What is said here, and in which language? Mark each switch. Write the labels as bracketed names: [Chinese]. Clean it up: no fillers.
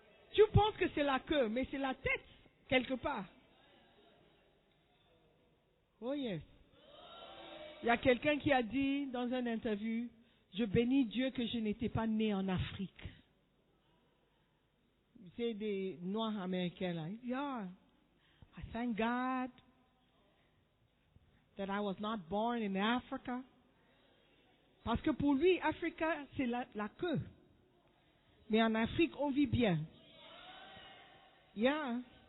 [French] Tu penses que c'est la queue, mais c'est la tête, quelque part. [English] Oh yes. [French] Il y a quelqu'un qui a dit dans une interview, je bénis Dieu que je n'étais pas né en Afrique. C'est des Noirs américains là. [English] Yeah, I thank God that I was not born in Africa. [French] Parce que pour lui, Africa, c'est la queue. Mais en Afrique, on vit bien. [English] Yeah.